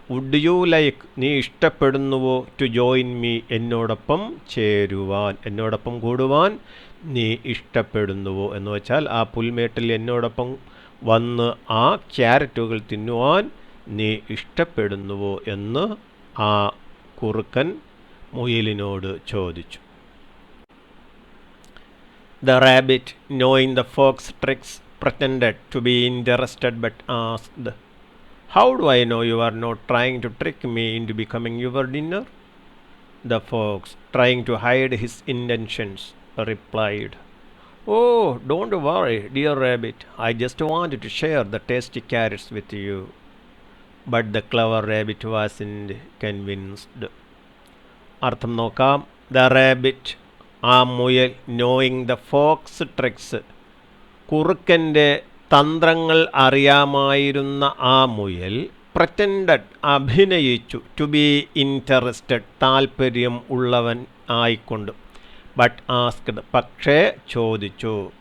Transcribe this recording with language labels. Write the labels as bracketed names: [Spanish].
[English] would you like, [Malayalam] നീ ഇഷ്ടപ്പെടുന്നുവോ? [English] to join me, [Malayalam] എന്നോടൊപ്പം ചേരുവാൻ, എന്നോടൊപ്പം കൂടുവാൻ നീ ഇഷ്ടപ്പെടുന്നുവോ എന്ന് വെച്ചാൽ ആ പുൽമേട്ടിൽ എന്നോടൊപ്പം വന്ന് ആ ക്യാരറ്റുകൾ തിന്നുവാൻ നീ ഇഷ്ടപ്പെടുന്നുവോ എന്ന് ആ കുറുക്കൻ മുയലിനോട് ചോദിച്ചു. [English] The rabbit, knowing the fox's tricks, pretended to be interested but asked, "How do I know you are not trying to trick me into becoming your dinner?" The fox, trying to hide his intentions, replied, "Oh, don't worry, dear rabbit. I just wanted to share the tasty carrots with you." But the clever rabbit wasn't convinced. [Malayalam] അർത്ഥം നോക്കാം. [English] the rabbit, [Malayalam] ആ മുയൽ, [English] knowing the fox tricks, [Malayalam] കുറുക്കൻ്റെ തന്ത്രങ്ങൾ അറിയാമായിരുന്ന ആ മുയൽ, [English] pretended, [Malayalam] അഭിനയിച്ചു, [English] to be interested, [Malayalam] താൽപ്പര്യം ഉള്ളവൻ ആയിക്കൊണ്ട്, [English] but asked, [Malayalam] പക്ഷേ ചോദിച്ചു.